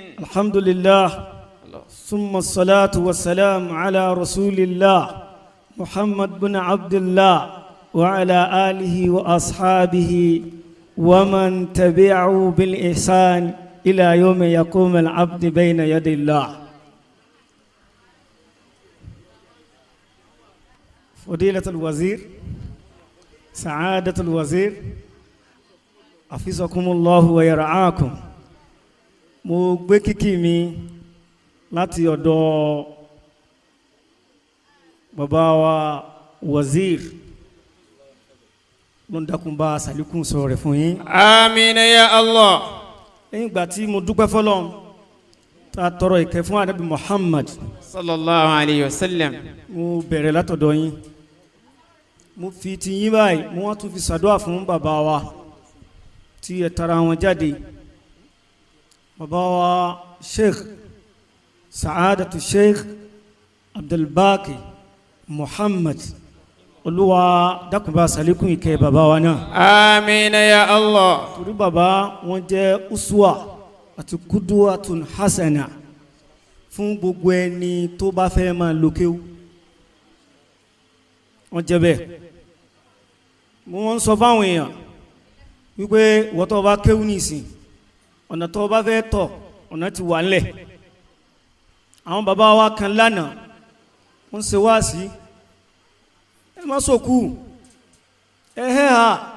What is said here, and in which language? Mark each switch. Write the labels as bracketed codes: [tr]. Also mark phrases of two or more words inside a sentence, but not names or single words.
[ar] الحمد لله ثم الصلاة والسلام على رسول الله محمد بن عبد الله وعلى آله وأصحابه ومن تبعه بالإحسان إلى يوم يقوم العبد بين يدي الله. فضيلة الوزير سعادة الوزير حفظكم الله ويرعاكم [yo] mo gbé kíkí mi láti ọ̀dọ̀ bàbá wa wazir ló ń dákun bá sàlékún sọ̀rọ̀ rẹ̀ fún yín. [ar] آمين يا الله. [yo] lẹ́yìn ìgbà tí mo dúpẹ́ fọlọ́run tá a tọrọ ìkẹ́ fún Ànábì Muhammad [ar] صلى الله عليه وسلم. [yo] mo bẹ̀rẹ̀ látọ̀dọ̀ yín mo fi ti yín báyìí mo wá tún fi ṣàdúrà fún bàbá wa tí ẹ tara wọn jáde bàbá wa Sheikh Sa'adatu Sheikh Abdulbaki Muhammad olúwa dákùnbà sàlékún ìkẹ́ bàbá wa náà. [ar] آمين يا الله. [yo] torí bàbá wọn jẹ́ uswa àti [ar] قدوة حسنة [yo] fún gbogbo ẹni tó bá fẹ́ máa lo kéwú wọ́n jẹ́ bẹ́ẹ̀ wọ́n ń sọ fáwọn èèyàn wípé wọ́n tó bá kéwú nìsín ọ̀nà tó bá fẹ́ tọ̀ ọ̀nà ti wà ńlẹ̀ àwọn bàbá wa kan lánàá wọ́n ṣe wáàsí ẹ má sòkú ẹ hẹ́ ha